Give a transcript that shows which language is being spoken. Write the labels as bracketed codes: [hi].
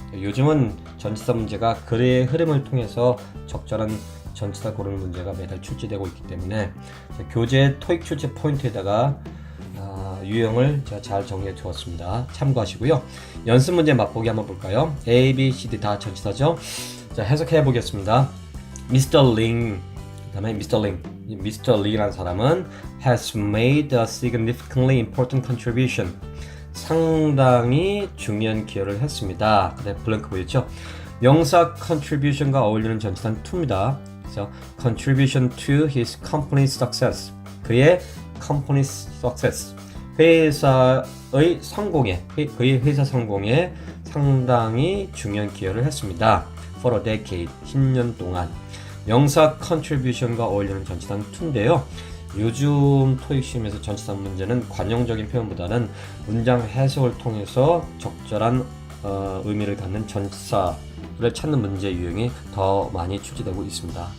[ko] 요즘은 전치사 문제가 글의 흐름을 통해서 적절한 전치사 고르는 문제가 매달 출제되고 있기 때문에 교재 토익 출제 포인트에다가 유형을 제가 잘 정리해 두었습니다. 참고하시고요. 연습 문제 맛보기 한번 볼까요? A, B, C, D 다 전치사죠. 자, 해석해 보겠습니다. Mr. Ling, 그 다음에 Mr. [en] Ling. Mr. [ko] Ling이라는 사람은 [en] has made a significantly important contribution. [ko] 상당히 중요한 기여를 했습니다. 네, 블랭크 보였죠? 명사 contribution과 어울리는 전치사는 to입니다. 그래서 [en] contribution to his company's success. [ko] 그의 [en] company's success. [ko] 회사의 성공에, 그의 회사 성공에 상당히 중요한 기여를 했습니다. [en] For a decade, [ko] 10년 동안. 명사 contribution과 어울리는 전치사는 to인데요. 요즘 토익 시험에서 전치사 문제는 관용적인 표현보다는 문장 해석을 통해서 적절한 의미를 갖는 전치사를 찾는 문제 유형이 더 많이 출제되고 있습니다.